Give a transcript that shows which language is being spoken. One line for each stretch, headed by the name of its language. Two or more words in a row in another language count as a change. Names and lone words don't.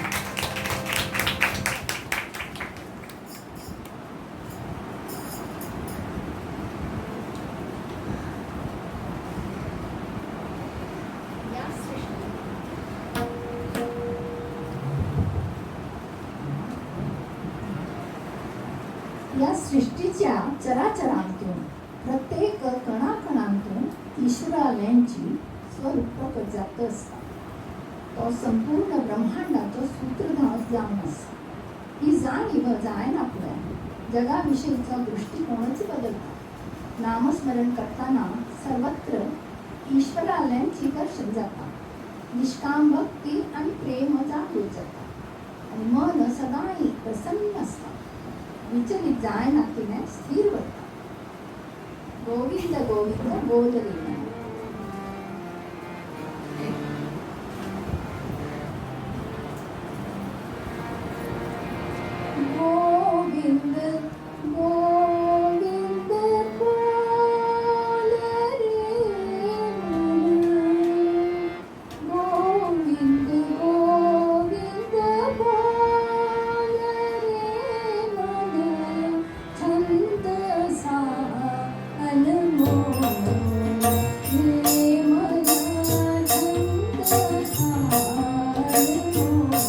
Konkani: या सृष्टी या सृष्टीच्या चराचरांतून प्रत्येक कणाकणांतून ईश्वराल्यांची स्वरूप प्रकट जात असता. तो संपूर्ण ब्रह्मांडाचो सूत्रधार जावन आसा. ही जाणीव जायना फुडें जगाविशयीचो दृश्टिकोनच बदलता. नामस्मरण करताना सर्वत्र ईश्वराल्यांची दर्शन जाता. निष्काम भक्ती आणि प्रेम जागृत जाता. आणि मन सदांय प्रसन्न आसता. विचलित जायना तिणें स्थिर उरता.
Hindi: गोविंद गोविंद बोलविना गोविंद गोविंद बोल रे गोविंद गोविंद बोल रे मन छंद सा अनमोल रे मन छंद सा अनमोल